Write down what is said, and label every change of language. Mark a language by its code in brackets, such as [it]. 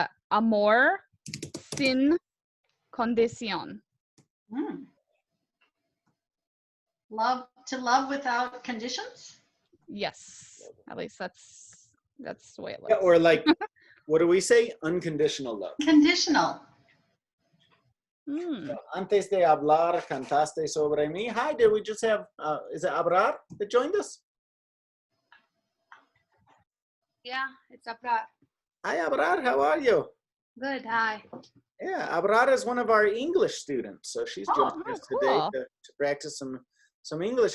[es] Amor sin condición. [en] To love without conditions? Yes, at least that's the way it looks. Yeah, or like, what do we say? Unconditional love. Conditional. [es] Antes de hablar, cantaste sobre mí. [en] Hi, did we just have, is it Abrar that joined us? Yeah, it's Abrar. Hi, Abrar, how are you? Good, hi. Yeah, Abrar is one of our English students, so she's joining us today to practice some English.